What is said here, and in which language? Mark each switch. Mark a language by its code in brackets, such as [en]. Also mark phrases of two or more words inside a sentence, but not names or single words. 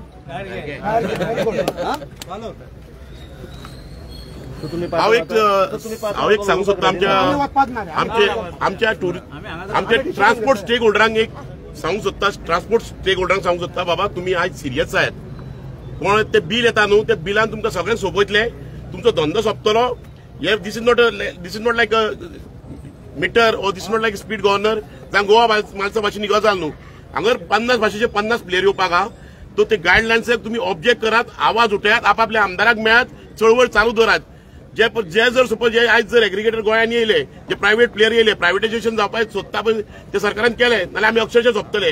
[kok] हांव एक सांगूंक सोदता आमच्या ट्रान्सपोर्ट स्टेक होल्डरांक एक सांगूंक सोदता. ट्रान्सपोर्ट स्टेक होल्डरांक सांगूंक सोदता बाबा [mr] तुमी आयज सिरियस आहात. पण [kok] ते बिल येता न्हू ते बिलान तुमकां सगळ्यांक सोंपयतले. तुमचो धंदो सोंपतलो. हे [en] this is not like a meter [hi] और [en] this is not like speed governor [kok] जावं गोवा माणसा भाशेनी गजाल न्हू. हांगर 50 भाशेचे 50 प्लेयर येवपाक आहा. तो ते गायडलायन्साक तुमी ऑब्जेक्ट करात, आवाज उठयात, आपापल्या आमदाराक मेळात, चळवळ चालू दवरात. जे जर सपोज आयज जर एग्रिगेटर गोंयांत येयले, जे प्रायव्हेट प्लेयर येयले, प्रायव्हेटायझेशन जावपाक सोदता पण ते सरकारान केले नाल्यार आमी अक्षरशः सोंपतले.